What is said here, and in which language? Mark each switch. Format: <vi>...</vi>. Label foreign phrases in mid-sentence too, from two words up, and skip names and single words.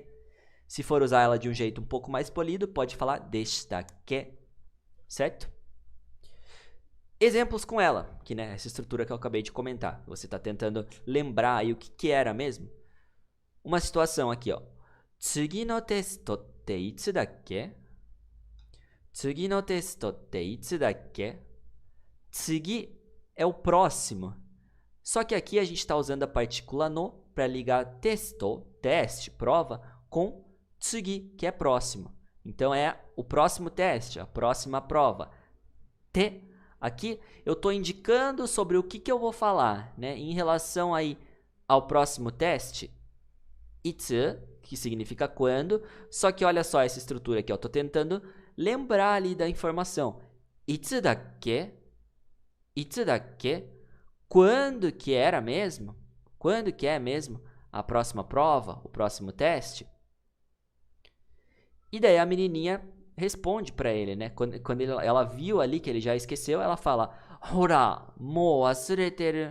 <pt>Se for usar ela de um jeito um pouco mais polido, pode falar deshitake, certo? Exemplos com ela, que né, essa estrutura que eu acabei de comentar. Você está tentando lembrar aí o que era mesmo. Uma situação aqui, ó.</pt> <ja>次のテストっていつだっけ? 次のテストっていつだっけ?</ja> <pt>Tsugi é o próximo. Só que aqui a gente está usando a partícula no para ligar testo, teste, prova, com tsugi, que é próximo. Então é o próximo teste, a próxima prova. Te. Aqui eu estou indicando sobre o que eu vou falar, né? Em relação aí ao próximo teste. Itsu, que significa quando. Só que olha só essa estrutura aqui, ó. Tô tentando lembrar ali da informação.</pt> <ja>いつだっけ？いつだっけ?</ja> <pt>Quando que era mesmo? Quando que é mesmo a próxima prova, o próximo teste? E daí a menininha responde pra ele, né? Quando ela viu ali que ele já esqueceu, ela fala:</pt> <ja>ほら、もう忘れてる.</ja>